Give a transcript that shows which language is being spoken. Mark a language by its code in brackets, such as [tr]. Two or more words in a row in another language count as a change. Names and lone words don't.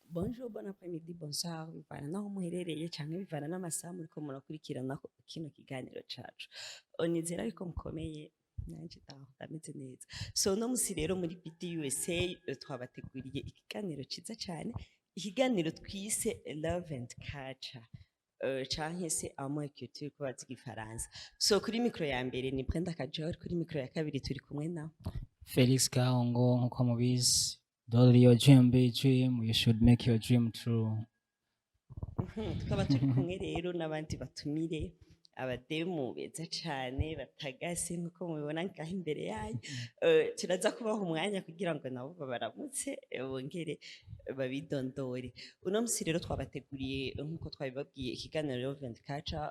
[fr] bonjour, bon après-midi, bonsoir, [rn] bivana naho muherereye canke bivana n'amasaha muriko murakurikirana kino kiganiro cacu. Nizera yuko mukomeye nanje ndameze neza. So no musi rero muri BDUSA twabateguriye ikiganiro ciza cane, ikiganiro twise Love and Culture. Canke se [fr] amour et culture [rn] ko bazi igifaransa. So kuri mikro ya mbere ni Brenda Kajor, kuri mikro ya kabiri turi kumwe na Felix Kahongo nkuko mubizi. [en] Don't let your dream be a dream, you should make your dream true. [rn] Tukaba turi kumwe rero n'abandi batumire abademu beza cane batagase nkuko mubibona ngaho imbere yayo. Turaza kubaha umwanya kugira ngo nabo babaramutse bongere babidondore. Uno musi rero twabateguriye nkuko twabibabwiye ikiganiro Love and Culture.